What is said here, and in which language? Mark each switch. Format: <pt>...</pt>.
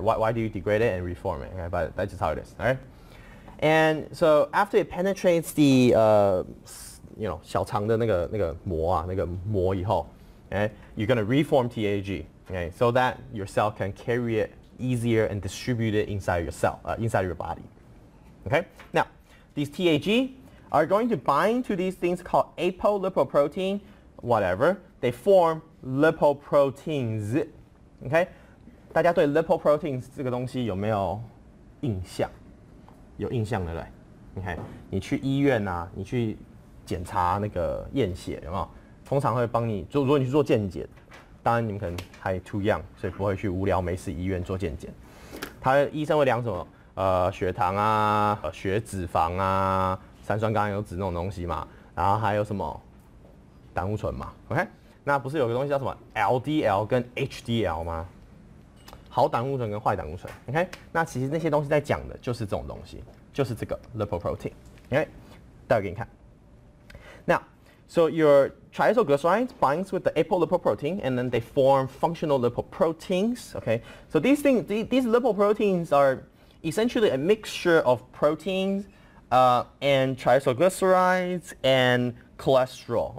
<en>Why do you degrade it and reform it? Okay? But that's just how it is. All right? And so after it penetrates the</en> <zh>小肠的那个膜啊，那个膜以后,</zh> <en>okay, you're going to reform TAG, okay, so that your cell can carry it easier and distribute it inside your cell, inside your body. Okay? Now, these TAG are going to bind to these things called apolipoprotein, whatever. They form lipoproteins.</en> <zh>OK， 大家对 lipoproteins 这个东西有没有印象？有印象对不对 ？OK， 你去医院啊，你去检查那个验血有没有？通常会帮你如果你去做健检，当然你们可能还</zh> <en>too young，</en> <zh>所以不会去无聊没事医院做健检。医生会量什么？血糖啊，血脂肪啊，三酸甘油脂那种东西嘛。然后还有什么胆固醇嘛 ？OK， 那不是有个东西叫什么 LDL 跟 HDL 吗？好胆固醇跟坏胆固醇 ，OK？ 那其实那些东西在讲的就是这种东西，就是这个 lipoprotein，OK？待会给你看。</zh> <en>Now, so your triacylglycerides binds with the apolipoprotein, and then they form functional lipoproteins. Okay, so these lipoproteins are essentially a mixture of proteins and triacylglycerides and cholesterol.</en>